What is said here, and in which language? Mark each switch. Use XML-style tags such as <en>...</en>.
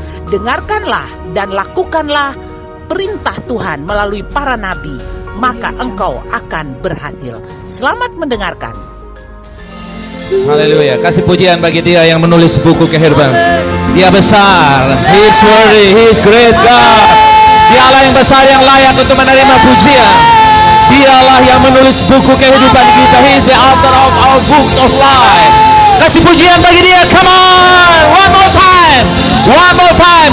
<id>Dengarkanlah dan lakukanlah perintah Tuhan melalui para nabi, maka engkau akan berhasil. Selamat mendengarkan. Haleluya. Kasih pujian bagi Dia yang menulis buku kehidupan. Dia besar,</id> <en>He is worthy, He is great God.</en> <id>Dialah yang besar, yang layak untuk menerima pujian. Dialah yang menulis buku kehidupan kita.</id> <en>He is the author of our books of life.</en> <id>Kasih pujian bagi Dia.</id> <en>Come on, one more time, one more time.</en>